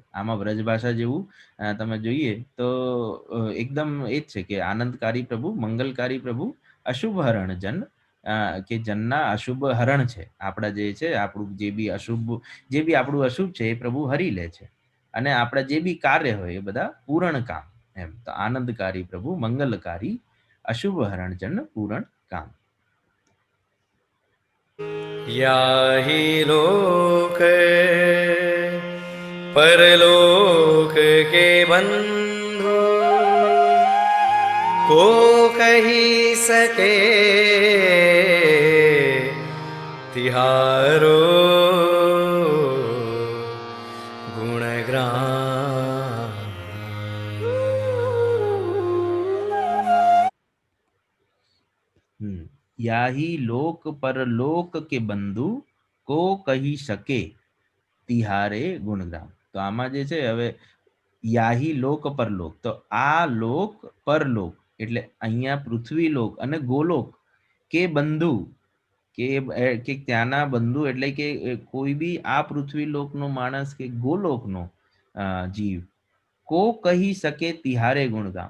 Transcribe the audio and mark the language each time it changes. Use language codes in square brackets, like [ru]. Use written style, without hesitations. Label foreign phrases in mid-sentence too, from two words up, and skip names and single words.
[gu] આમાં વ્રજ ભાષા જેવું તમે જોઈએ તો એકદમ એ જ છે કે આનંદકારી પ્રભુ, મંગલકારી પ્રભુ, અશુભ હરણ જન, કે જનના અશુભ હરણ છે. આપણા જે છે આપણું જે બી આપણું અશુભ છે એ પ્રભુ હરી લે છે, અને આપણા જે બી કાર્ય હોય એ બધા પૂરણ કામ એમ. તો આનંદકારી પ્રભુ, મંગલકારી, અશુભ હરણ જન પૂરણ કામ. [bra] याहि लोक परलोक के बंधु को कही सके तिहारो गुणग्राम. याही लोक परलोक के बंधु को कही सके तिहारे गुणग्राम. [gu] તો આમાં જે છે હવે [bra] याही लोक परलोक, [gu] તો આ લોક પરલોક એટલે અહીંયા પૃથ્વી લોક અને ગોલોક [bra] के बंधु [gu] કે ત્યાંના બંધુ એટલે કે કોઈ બી આ પૃથ્વી લોકનો માણસ કે ગોલોકનો જીવ [bra] को कही सके तिहारे गुणगाम.